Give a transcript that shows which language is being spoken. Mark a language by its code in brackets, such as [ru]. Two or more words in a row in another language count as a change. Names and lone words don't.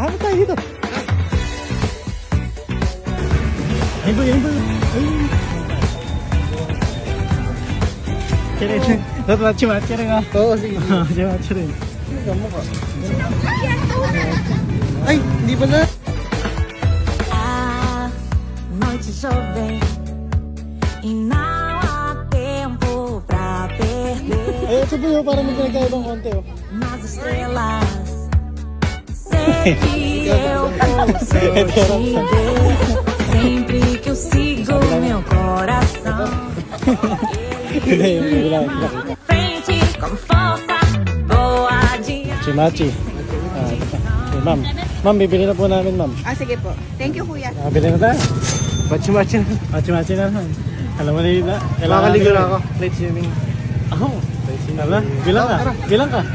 [tl] Hanap tayo dito. Ayun ba, ayun ba? Ayun. Kirin. Machi-machi rin ha. Oo, sige. Machi-machi rin. Gamo ka. Ay, hindi pala. [pt] A noite jovem e não há tempo pra perder. [tl] Ay, sabi mo, parang may pinagkaibang konti oh. [pt] Nas estrelas, sei que eu posso te ver. Sempre que eu sigo meu coração, [tl] Hindi, hindi lang. [pt] frente com força, vou adiante. [tl] Machi-machi. Okay, ma'am. Ma'am, bibili na po namin, ma'am. Sige po. [en] Thank you, [tl] kuya. Bili na tayo. Machi-machi na. Machi-machi na lang. Alam mo na yun na. Makakaligo na ako. [en] Late swimming. [tl] Ako. Tala, bilang ka. Bilang ka.